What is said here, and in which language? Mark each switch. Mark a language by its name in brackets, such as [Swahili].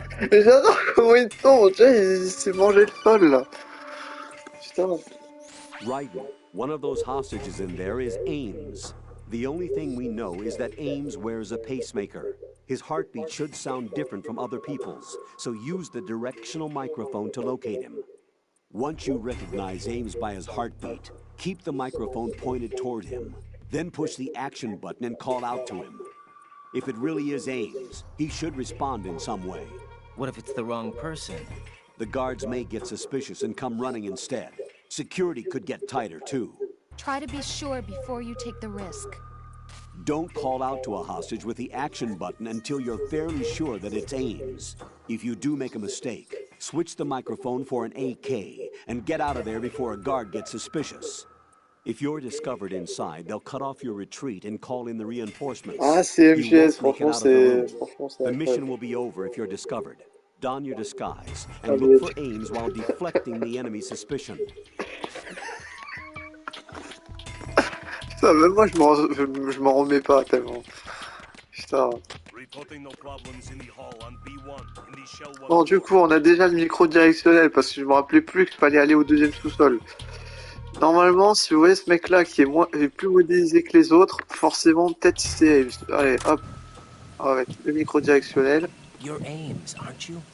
[French] Mais j'adore comment il tombe, tu vois, il s'est mangé le sol, là. Putain. [English] Raiden, one of those hostages in there is Ames. The only thing we know is that Ames wears a pacemaker. His heartbeat should sound different from other people's, so use the directional microphone to locate him. Once you recognize Ames by his heartbeat, keep the microphone pointed toward him. Then push the action button and call out to him. If it really is Ames, he should respond in some way. What if it's the wrong person? The guards may get suspicious and come running instead. Security could get tighter, too. Try to be sure before you take the risk. Don't call out to a hostage with the action button until you're fairly sure that it's Ames. If you do make a mistake, switch the microphone for an AK and get out of there before a guard gets suspicious. If you're discovered inside, they'll cut off your retreat and call in the reinforcements. [French] Ah, c'est MGS, franchement, c'est... [English] The mission will be over if you're discovered. Don your disguise and look for Ames while deflecting the enemy's suspicion. [French] Putain, même moi je m'en remets pas tellement. Putain. [English] Reporting no problems in the hall on B1 in the [French] Bon, du coup, on a déjà le micro directionnel parce que je me rappelais plus qu'il fallait aller au deuxième sous-sol. Normalement, si vous voyez ce mec-là qui est plus modélisé que les autres, forcément, peut-être c'est... Allez, hop, avec le micro directionnel. [English] You're Ames, aren't you?